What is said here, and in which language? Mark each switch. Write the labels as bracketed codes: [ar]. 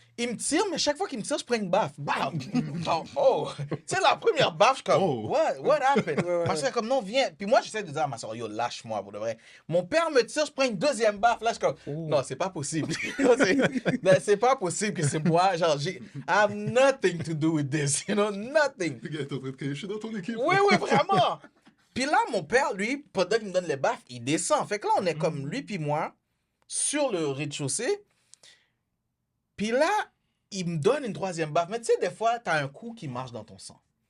[fr] Il me tire, mais chaque fois qu'il me tire, je prends une baffe. Bam! Oh! Tu sais, la première baffe, je suis comme, [en] what happened? [fr] Ma soeur est comme, non, viens. Puis moi, j'essaie de dire à ma soeur, yo, lâche-moi, pour de vrai. Mon père me tire, je prends une deuxième baffe. Là, je suis comme, non, c'est pas possible. C'est pas possible que c'est moi. [en] Genre, I have nothing to do with this, nothing. [fr] Le gars est en train de crier, je suis dans ton équipe. Oui, vraiment. Puis là, mon père, lui, pendant qu'il me donne les baffes, il descend. Fait que là, on est comme lui puis moi, sur le rez-de-chaussée. Puis là, il me donne une troisième baffe. Mais tu sais, des fois, t'as un coup qui marche dans ton sang.